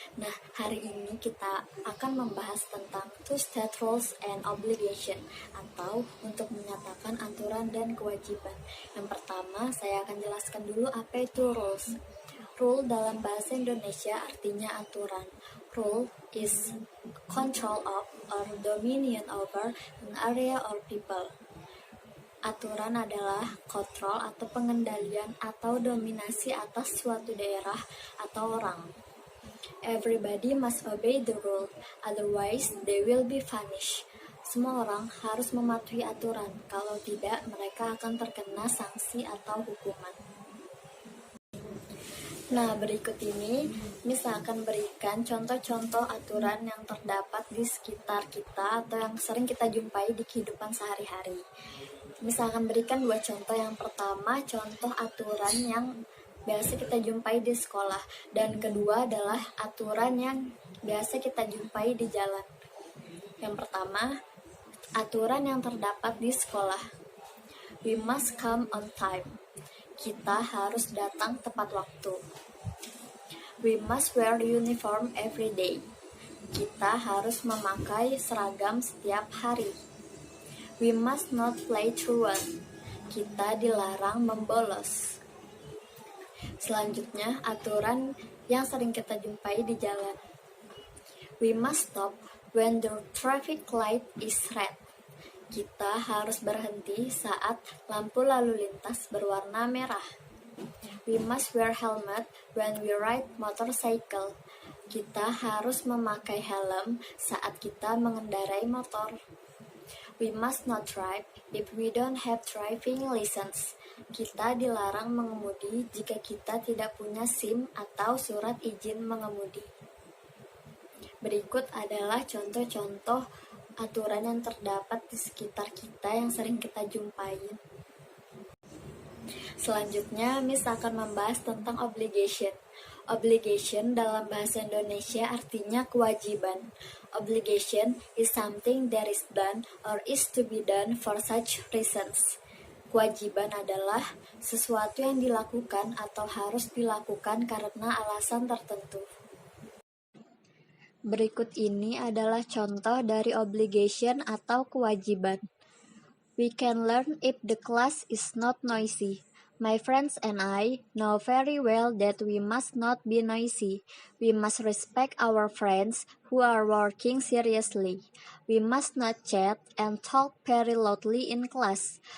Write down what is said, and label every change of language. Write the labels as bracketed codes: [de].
[id] Nah, hari ini kita akan membahas tentang [en] two-state rules and obligation, [id] atau untuk menyatakan aturan dan kewajiban. Yang pertama, saya akan jelaskan dulu apa itu rules. Rule dalam bahasa Indonesia artinya aturan. [en] Rule is control of or dominion over an area or people. [id] Aturan adalah kontrol atau pengendalian atau dominasi atas suatu daerah atau orang. [en] Everybody must obey the rule, otherwise they will be punished. [id] Semua orang harus mematuhi aturan, kalau tidak mereka akan terkena sanksi atau hukuman. Nah, berikut ini misalkan berikan contoh-contoh aturan yang terdapat di sekitar kita atau yang sering kita jumpai di kehidupan sehari-hari. Misalkan berikan dua contoh. Yang pertama, contoh aturan yang biasa kita jumpai di sekolah, dan kedua adalah aturan yang biasa kita jumpai di jalan. Yang pertama, aturan yang terdapat di sekolah. [en] We must come on time. [id] Kita harus datang tepat waktu. [en] We must wear uniform every day. [id] Kita harus memakai seragam setiap hari. [en] We must not play truant. [id] Kita dilarang membolos. Selanjutnya, aturan yang sering kita jumpai di jalan. [en] We must stop when the traffic light is red. [id] Kita harus berhenti saat lampu lalu lintas berwarna merah. [en] We must wear helmet when we ride motorcycle. [id] Kita harus memakai helm saat kita mengendarai motor. [en] We must not drive if we don't have driving license. [id] Kita dilarang mengemudi jika kita tidak punya SIM atau surat izin mengemudi. Berikut adalah contoh-contoh aturan yang terdapat di sekitar kita yang sering kita jumpai. Selanjutnya, Miss akan membahas tentang obligation. Obligation dalam bahasa Indonesia artinya kewajiban. [en] Obligation is something that is done or is to be done for such reasons. [id] Kewajiban adalah sesuatu yang dilakukan atau harus dilakukan karena alasan tertentu. Berikut ini adalah contoh dari obligation atau kewajiban. [en] We can learn if the class is not noisy. My friends and I know very well that we must not be noisy. We must respect our friends who are working seriously. We must not chat and talk very loudly in class.